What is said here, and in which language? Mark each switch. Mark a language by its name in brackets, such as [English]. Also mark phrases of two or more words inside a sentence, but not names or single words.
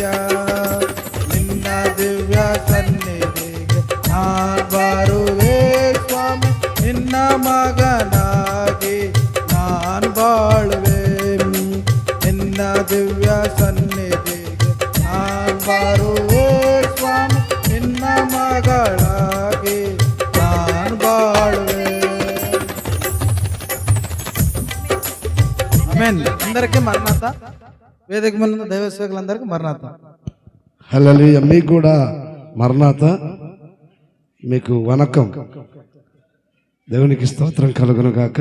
[Kannada] ನಿನ್ನ ದಿವ್ಯ ಸನ್ನಿಧಿಗೆ ನಾನ್ ಬರುವೆ ಸ್ವಾಮಿ, ನಿನ್ನ ಮಗನಾಗಿ ನಾನ್ ಬಾಳುವೆ. ನಿನ್ನ ದಿವ್ಯ ಸನ್ನಿಧಿಗೆ ನಾನ್ ಬರುವೆ ಸ್ವಾಮಿ, ನಿನ್ನ ಮಗಳಾಗಿ ನಾನ್ ಬಾಳುವೆ. [Telugu] ఆమేన్. అందరికీ మరణాత. వేదిక మీద ఉన్న దైవ సేవకులందరికీ మరణాత. హల్లెలూయా. మీకు కూడా మరణాత, మీకు వనకం. దేవునికి స్తోత్రం కలుగును గాక.